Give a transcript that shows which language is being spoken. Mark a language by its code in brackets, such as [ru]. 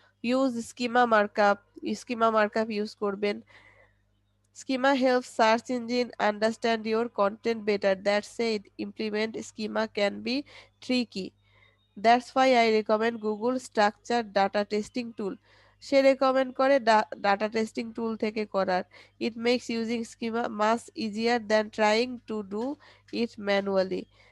[bn] Use schema markup use করবেন। [en] Schema helps search engine understand your content better. That said, implement schema can be tricky. That's why I recommend Google Structured Data Testing Tool. [bn] Say recommend করে data testing টুল থেকে করার। [en] It makes using schema much easier than trying to do it manually.